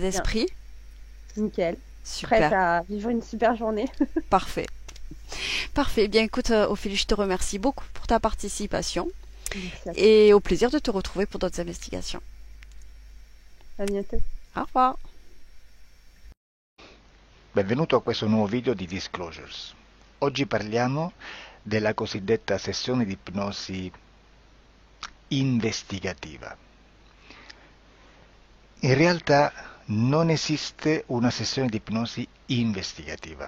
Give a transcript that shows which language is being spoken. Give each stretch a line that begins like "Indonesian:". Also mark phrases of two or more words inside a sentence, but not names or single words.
French: Bien, d'esprit? nickel. Prête Super, à vivre une super journée. parfait. Parfait. Bien écoute, Ophélie, je te remercie beaucoup pour ta participation Merci à toi. et au plaisir de te retrouver pour d'autres investigations. À bientôt. Au revoir.
Italian: Benvenuto a questo nuovo video di Disclosures. Oggi parliamo della cosiddetta sessione di ipnosi investigativa. In realtà non esiste una sessione di ipnosi investigativa.